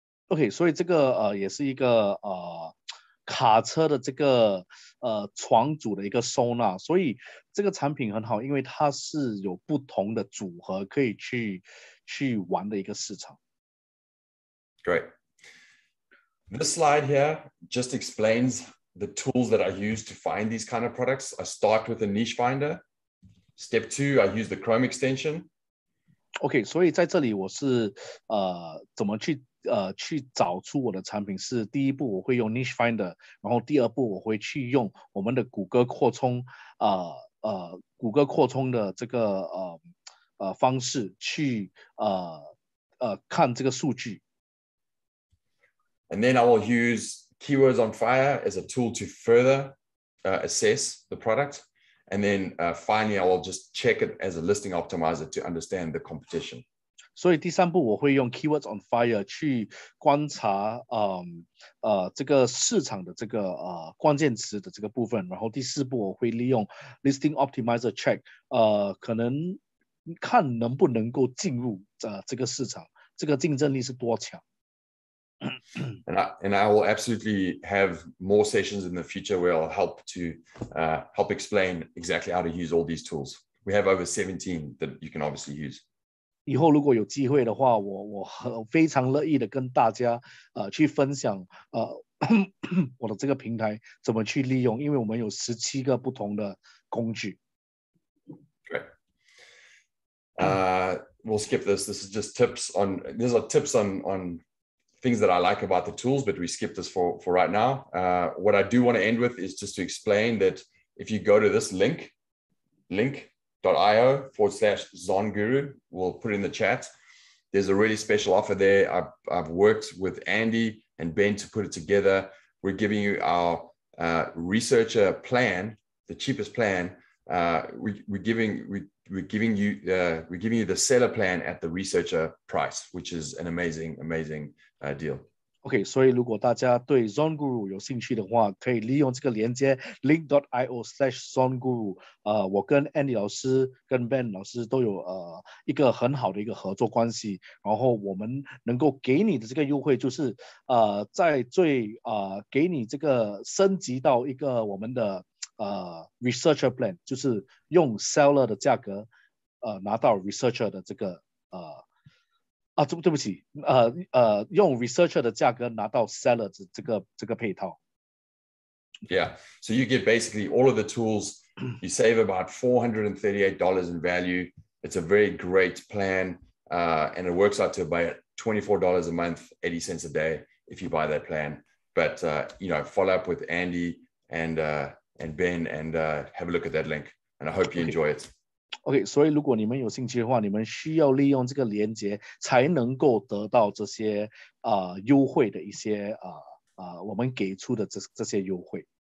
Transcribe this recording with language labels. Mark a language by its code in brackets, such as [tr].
[zh] OK， 所以这个也是一个卡车的这个床组的一个收纳，所以这个产品很好，因为它是有不同的组合可以去玩的一个市场。 [en] Great. This slide here just explains the tools that I use to find these kind of products. I start with a niche finder. Step 2, I use the Chrome extension. [zh] OK， 所以在这里我是怎么去找出我的产品是第一步我会用 niche finder， 然后第2步我会去用我们的谷歌扩充谷歌扩充的这个方式去看这个数据。 [en] And then I will use Keywords on Fire as a tool to further assess the product. And then finally, I will just check it as a listing optimizer to understand the competition. [zh] 所以第3步我会用 Keywords on Fire 去观察这个市场的这个关键词的这个部分，然后第4步我会利用 Listing Optimizer Check 可能看能不能够进入这个市场，这个竞争力是多强。 [en] And I will absolutely have more sessions in the future where I'll help explain exactly how to use all these tools. We have over 17 that you can obviously use. [zh] 以后如果有机会的话，我非常乐意的跟大家去分享我的这个平台怎么去利用，因为我们有17个不同的工具。 [en] Great. We'll skip this. This is just tips on things that I like about the tools, but we skip this for right now. What I do want to end with is just to explain that if you go to this link.io/Zonguru, we'll put it in the chat. There's a really special offer there. I've worked with Andy and Ben to put it together. We're giving you our researcher plan, the cheapest plan. We're giving you the seller plan at the researcher price, which is an amazing deal. [zh] OK， 所以如果大家对 Zonguru 有兴趣的话，可以利用这个连接 link.io/Zonguru。我跟 Andy 老师跟 Ben 老师都有一个很好的一个合作关系，然后我们能够给你的这个优惠就是在给你这个升级到一个我们的researcher plan， 就是用 seller 的价格拿到 researcher 的这个对不起，用 researcher 的价格拿到 seller 这个配套。 [en] Yeah, so you get basically all of the tools. You save about $438 in value. It's a very great plan, and it works out to about $24 a month, 80 cents a day if you buy that plan. but follow up with Andy and Ben and have a look at that link. And I hope you enjoy it. [zh] OK， 所以如果你们有兴趣的话，你们需要利用这个连接才能够得到这些优惠的一些我们给出的这些优惠。